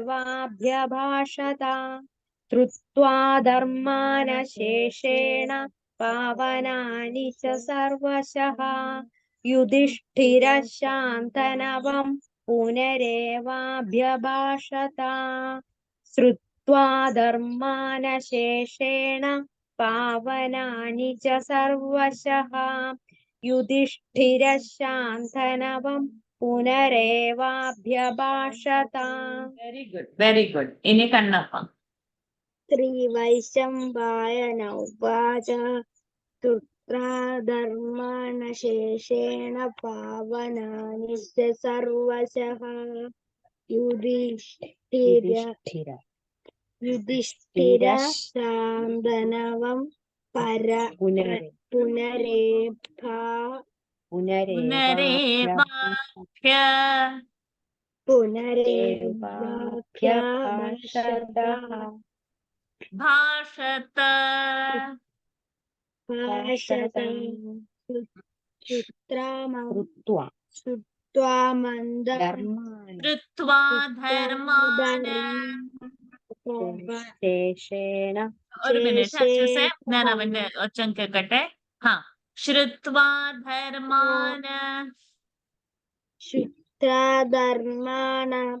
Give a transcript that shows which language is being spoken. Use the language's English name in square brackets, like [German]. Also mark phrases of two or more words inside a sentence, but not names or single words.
[Sanskrit] पुनरेवाभ्यभाषत श्रुत्वा धर्मान शेषेण पावनानि च सर्वशः युधिष्ठिरः शान्तनवं पुनरेवाभ्यभाषत श्रुत्वा धर्मानशेषेण पावनानि च सर्वशः युधिष्ठिरः शान्तनवं पुनरेवाभ्यभाषत [English] very good [Malayalam] ഇനി കണ്ണപ്പ [Sanskrit] श्रीवैशम्पायन उवाच धर्माणशेषेण पावनानि च सर्वशः युधिष्ठिरः शान्तनवं पुनरेवाभ्यभाषत ഭാഷത श्रुत्वा കൃത്വാ ധർമാന ശേഷേണ [Malayalam] ഒരു മിനിറ്റ് അച്ഛൂസേ ഞാൻ അവന്റെ ഒച്ചം കേൾക്കട്ടെ ഹാ [Sanskrit] ശ്രുത്വാ ധർമാന ധർമാണ